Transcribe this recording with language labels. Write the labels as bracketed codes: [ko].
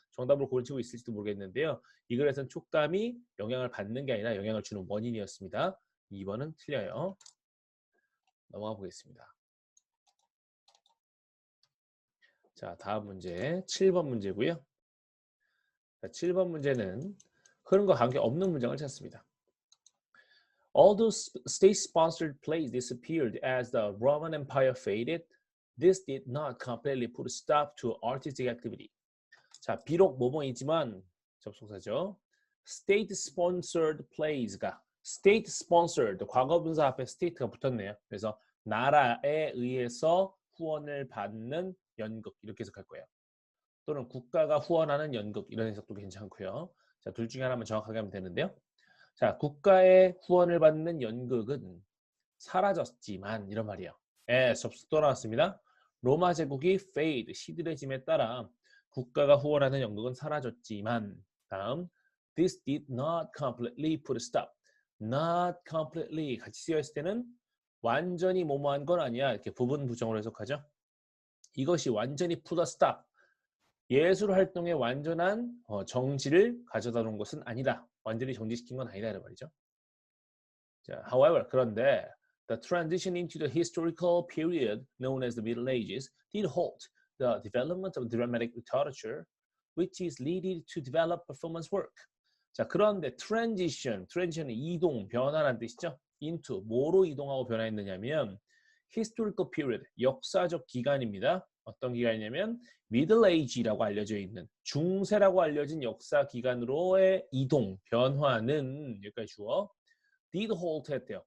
[ko] 정답으로 고르치고 있을지도 모르겠는데요. 이 글에서는 촉감이 영향을 받는 게 아니라 영향을 주는 원인이었습니다. 2번은 틀려요. 넘어가 보겠습니다. 자, 다음 문제 7번 문제고요. 자, 7번 문제는 흐름과 관계없는 문장을 찾습니다. [en] Although state-sponsored plays disappeared as the Roman Empire faded, this did not completely put a stop to artistic activity. [ko] 자, 비록 뭐뭐이지만 접속사죠. [en] State-sponsored plays [ko] 가 state-sponsored 과거분사 앞에 state가 붙었네요. 그래서 나라에 의해서 후원을 받는 연극 이렇게 해석할 거예요. 또는 국가가 후원하는 연극 이런 해석도 괜찮고요. 자, 둘 중에 하나만 정확하게 하면 되는데요. 자, 국가의 후원을 받는 연극은 사라졌지만 이런 말이에요. 접속 또 나왔습니다. 로마 제국이 fade, 시들해짐에 따라 국가가 후원하는 연극은 사라졌지만 다음 [en] this did not completely put a stop. not completely [ko] 같이 쓰여 있을 때는 완전히 뭐뭐한 건 아니야. 이렇게 부분 부정으로 해석하죠. 이것이 완전히 [en] put a stop. [ko] 예술 활동의 완전한 정지를 가져다 놓은 것은 아니다. 완전히 정지시킨 건 아니다 이런 말이죠. [en] 자, however, 그런데 the transition into the historical period known as the Middle Ages did halt the development of dramatic literature, which is needed to develop performance work. [ko] 자, 그런데 transition은 이동, 변화라는 뜻이죠. into 뭐로 이동하고 변화했느냐면 historical period, 역사적 기간입니다. 어떤 기간이냐면 Middle Age라고 알려져 있는 중세라고 알려진 역사 기간으로의 이동, 변화는 여기까지 주어 [en] did halt [ko] 했대요.